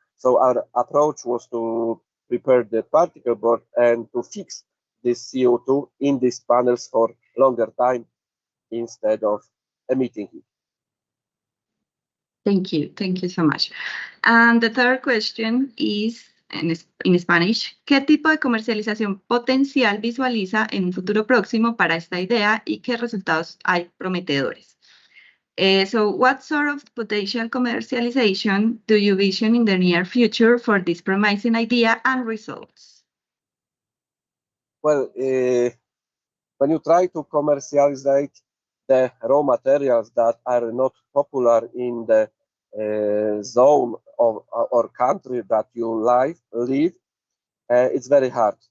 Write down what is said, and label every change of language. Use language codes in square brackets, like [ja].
[en] So our approach was to prepare the particle board and to fix this CO2 in these panels for longer time instead of emitting it. Thank you so much. And the third question is in Spanish. [es] ¿Qué tipo de comercialización potencial visualiza en un futuro próximo para esta idea y qué resultados hay prometedores? [en] So what sort of potential commercialization do you vision in the near future for this promising idea and results? Well, when you try to commercialize the raw materials that are not popular in the zone of or country that you live, it's very hard.